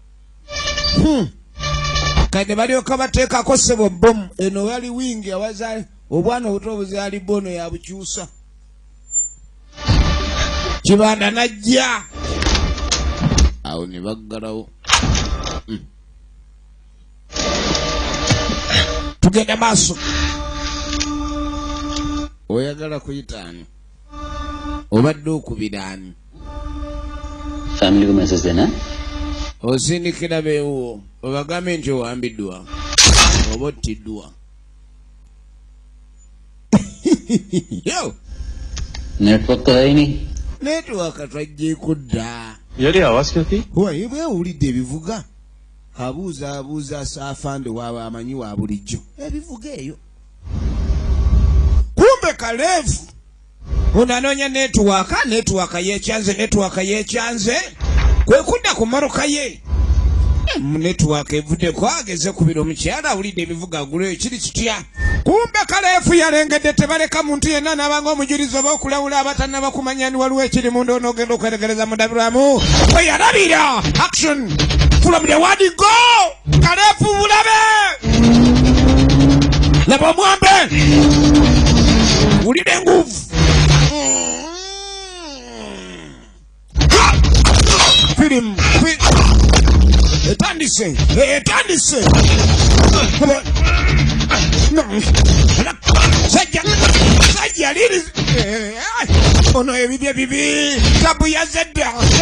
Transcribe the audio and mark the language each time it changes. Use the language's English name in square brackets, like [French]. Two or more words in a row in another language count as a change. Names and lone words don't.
[Ganda] Kade balyoka bateekako ssebo bomu eno wali wingi awazaali obwana obuto obuzaali bono yabukyusa kibanda najja awo ne baggalawo. Tugenda maaso. Oyagala kuyitaani obadde okubira ani? [Hindi] फैमिली को मैसेज देना है. [Ganda] Osindikira beewo obagambe nti owambiddwa oba ottiddwa. Yo [Hindi] नेटवर्क तो है ही नहीं. [Ganda] netiwaka twajjeeko dda. [Hindi] यार ये आवाज क्या थी? [Ganda] Huwa bwewulidde ebivuga abuuza saafande waaba amanyi wa bulijjo ebivuga eyo. Kumbe Kalevu ono anoonya netiwaka yekyanze kwe kudda ku mmotoka ye. Netiwaka evuddeko ageze kubira omukyala awulidde ebivuga aguleyo ekiri kitya. Kumbe Kalevu yalengedde tebaleka muntu yenna n'abanga omujulizi oba okulawula abatannaba kumanya ni waliwo ekiri munda onoogenda okweregereza mudabiramu we yalabira. [English] Action from the word go. [Ganda] Kalevu bulabe laba omwambe wulira enguvu. Film etandise sajja liri ono ebibye bibi tabu yazedda